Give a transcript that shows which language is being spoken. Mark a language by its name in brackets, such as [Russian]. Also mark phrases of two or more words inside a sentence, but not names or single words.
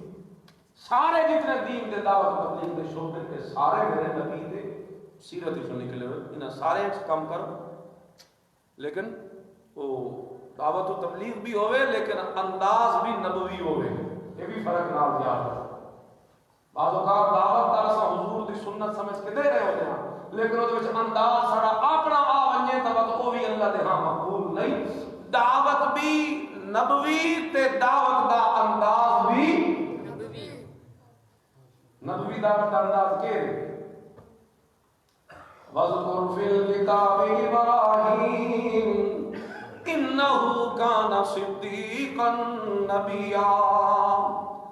[Punjabi] سارے جتنے دین دے دعوت و تبلیغ دے شعبے تے سارے میرے نبی دے سیرت وچوں نکلے ہوئے، انہاں سارے وچ کام کرو، لیکن وہ دعوت و تبلیغ بھی ہوئے لیکن انداز بھی نبوی ہوئے، یہ بھی فرق نال یاد ہے۔ بعض اوقات دعوت تا اساں حضور دی سنت سمجھ کے دے رہے ہوتے ہیں، لیکن اس وچ انداز ساڈا اپنا آ ونجے تے وہ بھی اللہ دے ہاں مقبول نہیں۔ دعوت بھی نبوی تے دعوت دا انداز بھی نبوی دعوت دا انداز کے [Arabic] وَاذْكُرْ فِي الْكِتَابِ إِبْرَاهِيمَ إِنَّهُ كَانَ صِدِّيقًا نَبِيًّا۔